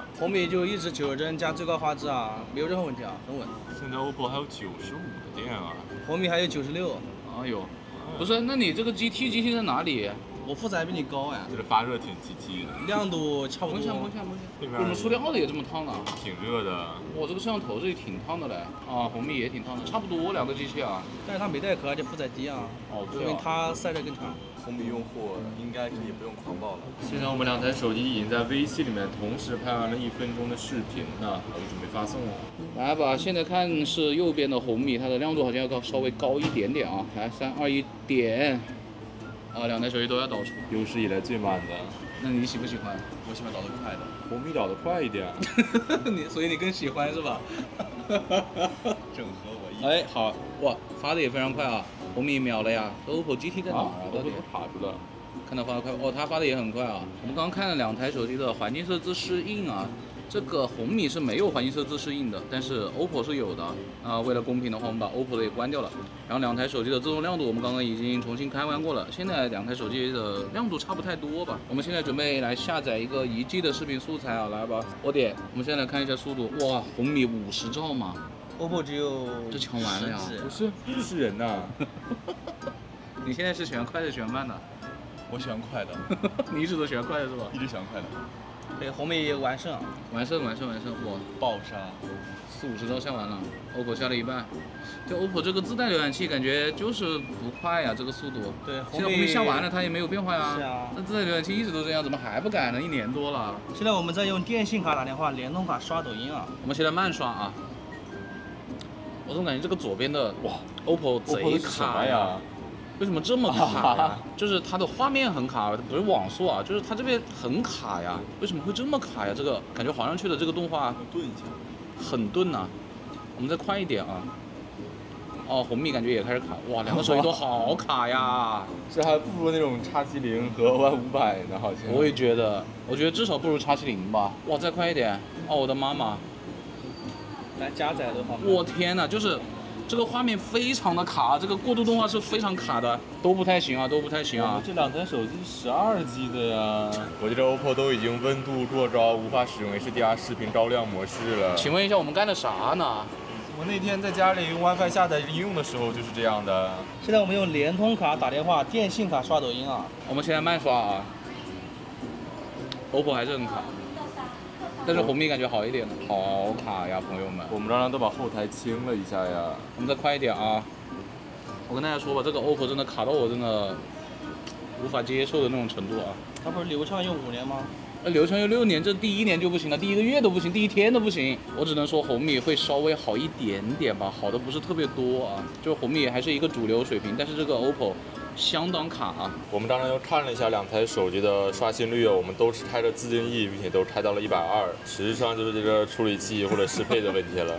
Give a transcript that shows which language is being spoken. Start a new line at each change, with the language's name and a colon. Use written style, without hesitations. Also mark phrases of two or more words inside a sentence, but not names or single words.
Chinese: 紅米就一直90幀加最高畫質啊，沒有任何問題啊，很穩。現在 OPPO 還有95的電啊，紅米還有96。哎呦，不是，那你這個 GT 在哪裡？我負載比你高呀，就是發熱挺GT的，亮度差不多。甭想，為什麼塑料的也這麼燙呢？挺熱的。我這個攝像頭這裡挺燙的嘞。啊，紅米也挺燙的，差不多兩個機器啊。但是它沒帶殼，而且負載低啊。哦，對啊。說明它散熱更長。紅米用戶應該可以不用狂暴了。現在我們兩台手機已經在微信裡面同時拍完了1分鐘的視頻了，我就準備發送了。來吧，現在看是右邊的紅米，它的亮度好像要稍微高一點點啊。來，3、2、1，點。啊，兩台手機都要導出，有史以來最慢的。那你喜不喜歡？我喜歡導得快的。紅米導得快一點。所以你更喜歡是吧？整合我意。哎，好哇，發的也非常快啊。紅米秒了呀 ，OPPO GT 在哪兒啊？到底卡住了。看到發的快哦，它發的也很快啊。我們剛剛看了兩台手機的環境設置適應啊。這個紅米是沒有環境設置適應的，但是 OPPO 是有的。為了公平的話，我們把 OPPO 的也關掉了。然後兩台手機的自動亮度我們剛剛已經重新開完過了。現在兩台手機的亮度差不太多吧。我們現在準備來下載一個1G 的視頻素材啊，來吧。我點，我們現在來看一下速度。哇，紅米50兆嘛，OPPO 只有這搶完了呀？不是人吶。你現在是喜歡快的，喜歡慢的？我喜歡快的。你一直都喜歡快的是吧？一直喜歡快的。對，紅米完勝，完勝，哇，爆殺，40-50兆下完了 ，OPPO 下了一半。就 OPPO 這個自帶瀏覽器感覺就是不快呀，這個速度。對，現在紅米下完了，它也沒有變化呀。是啊。那自帶瀏覽器一直都這樣，怎麼還不改呢？1年多了。現在我們在用電信卡打電話，聯通卡刷抖音啊。我們現在慢刷啊。我總感覺這個左邊的哇 ，OPPO 賊卡呀。為什麼這麼卡呀？就是它的畫面很卡，不是網速啊，就是它這邊很卡呀。為什麼會這麼卡呀？這個感覺滑上去的這個動畫頓一下，很鈍吶。我們再快一點啊。哦，紅米感覺也開始卡，哇，兩個手機都好卡呀。這還不如那種X70和ONE500呢，好像。我也覺得，我覺得至少不如X70吧。哇，再快一點！哦，我的媽媽。來加載的話。我天吶，就是。這個畫面非常的卡，這個過渡動畫是非常卡的，都不太行啊，都不太行啊。這兩台手機12G 的呀。我覺得 OPPO 都已經溫度過招，無法使用 HDR 視頻照亮模式了。請問一下，我們幹的啥呢？我那天在家裡用 WiFi 下載應用的時候就是這樣的。現在我們用聯通卡打電話，電信卡刷抖音啊。我們現在慢刷啊。OPPO 還是很卡。但是紅米感覺好一點了，好卡呀，朋友們。我們剛剛都把後台清了一下呀。我們再快一點啊！我跟大家說吧，這個 OPPO 真的卡到我真的無法接受的那種程度啊。它不是流暢用5年嗎？流暢用6年，這第1年就不行了，第1個月都不行，第1天都不行。我只能說紅米會稍微好一點點吧，好的不是特別多啊。就紅米還是一個主流水平，但是這個 OPPO。相當卡啊！我們剛剛又看了一下兩台手機的刷新率，我們都是開着自定義，並且都開到了120，實際上就是這個處理器或者適配的問題了。